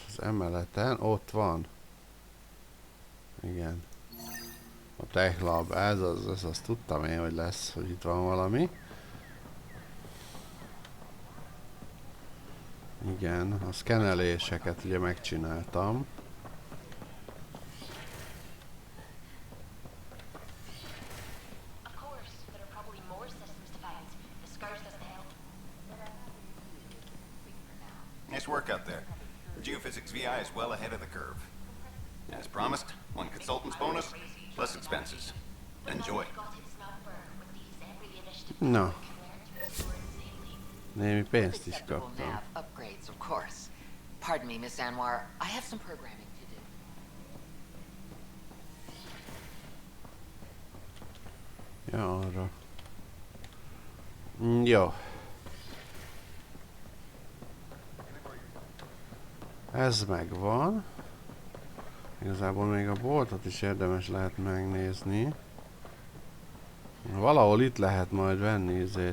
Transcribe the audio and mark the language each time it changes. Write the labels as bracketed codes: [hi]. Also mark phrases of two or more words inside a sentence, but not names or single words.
[hu] Az emeleten ott van. Igen. A Tech Lab, ez azt tudtam én, hogy lesz, hogy itt van valami. Igen, a szkeneléseket ugye megcsináltam. [en] Nice work out there. The Geophysics VI is well ahead of the curve. As promised, one consultant's bonus, plus expenses. Enjoy. No. [hu] Némi pénzt is kaptam. [en] Upgrades, of course. Pardon me, Miss Anwar. I have some programming to do. [hu] Ja, arra. Jó. Ez megvan. Igazából még a boltot is érdemes lehet megnézni. Valahol itt lehet majd venni izét.